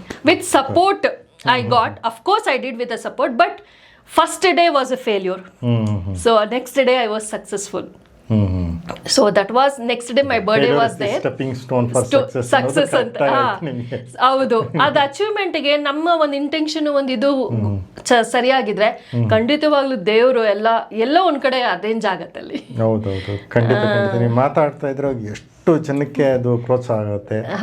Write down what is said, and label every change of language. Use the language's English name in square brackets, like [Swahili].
[English] With support I got. Of course I did with the support, but first day was a failure. So next day I was successful. So that was next day my birthday was there. Stepping stone for success [Kannada] ಅಂತ. ಹೌದು, ಅದು ಅಚೀವ್ಮೆಂಟ್ಗೆ ನಮ್ಮ ಒಂದು intention ಒಂದು ಇದು ಸರಿಯಾಗಿದ್ರೆ ಖಂಡಿತವಾಗ್ಲೂ ದೇವರು ಎಲ್ಲೋ ಒಂದ್ ಕಡೆ ಅರೇಂಜ್ ಆಗತ್ತಲ್ಲಿ. ಹೌದೌದು, ಖಂಡಿತ ಖಂಡಿತ. ನೀವು ಮಾತಾಡ್ತಾ ಇದ್ರೆ ಎಷ್ಟು ಜನಕ್ಕೆ ಅದು ಪ್ರೋತ್ಸಾಹ ಆಗುತ್ತೆ.